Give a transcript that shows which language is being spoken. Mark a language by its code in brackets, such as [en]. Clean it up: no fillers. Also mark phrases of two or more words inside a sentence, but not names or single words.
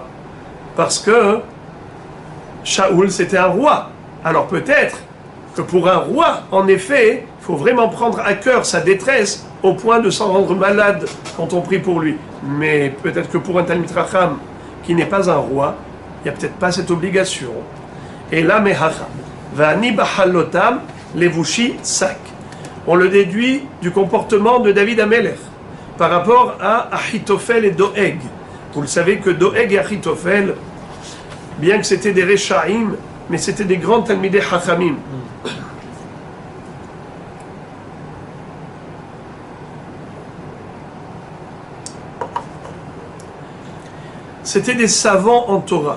[fr] Parce que Shaoul, c'était un roi. Alors peut-être que pour un roi, en effet, il faut vraiment prendre à cœur sa détresse au point de s'en rendre malade quand on prie pour lui. Mais peut-être que pour un [he] תלמיד חכם [fr] qui n'est pas un roi, il n'y a peut-être pas cette obligation. Et là, [he] מהכא, ואני בחלותם לבושי שק. [fr] On le déduit du comportement de David Amelech par rapport à Achitophel et Doeg. Vous le savez que Doeg et Achitophel, bien que c'était des Rechaim, mais c'était des grands [he] תלמידי חכמים. [fr] C'était des savants en Torah.